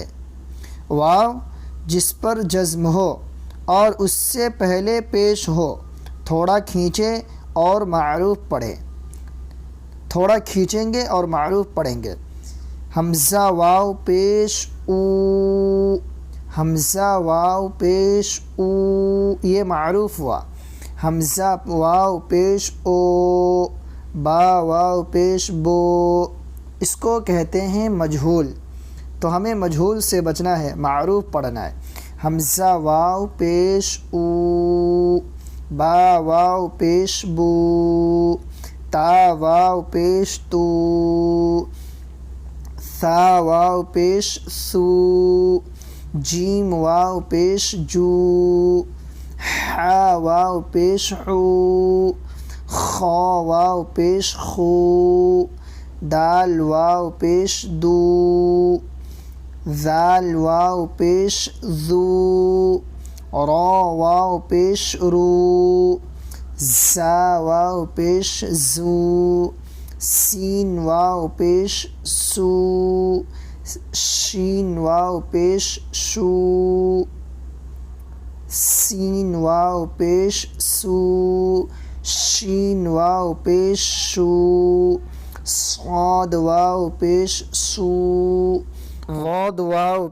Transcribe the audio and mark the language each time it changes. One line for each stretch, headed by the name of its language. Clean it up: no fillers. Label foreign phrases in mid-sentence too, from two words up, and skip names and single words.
Urdu: واو جس پر جزم ہو اور اس سے پہلے پیش ہو، تھوڑا کھینچے اور معروف پڑھے۔ تھوڑا کھینچیں گے اور معروف پڑھیں گے۔ حمزہ واو پیش او، حمزہ واو پیش او، یہ معروف ہوا۔ حمزہ واو پیش او، با واو پیش بو، اس کو کہتے ہیں مجہول۔ تو ہمیں مجہول سے بچنا ہے، معروف پڑھنا ہے۔ حمزہ واو پیش او، با واو پیش بو، تا واو پیش تو، ثا واو پیش سو، جیم واو پیش جو، حا واو پیش حو، خا واو پیش خو، دال واو پیش دو، ذال واو پیش ذو، را واو پیش رو، زا واو پیش زو، سین واو پیش سو، شین واو پیش شو، سین واو پیش سو، شین واو پیش شو، صاد واو پیش سو، غاد واو